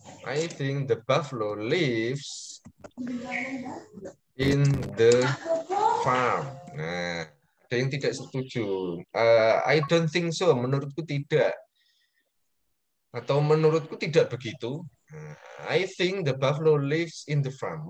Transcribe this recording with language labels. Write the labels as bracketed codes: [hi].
[en] I think the buffalo lives in the farm. [id] Nah, ada yang tidak setuju. [en] I don't think so. [id] Menurutku tidak. Atau menurutku tidak begitu. [en] Nah, I think the buffalo lives in the farm.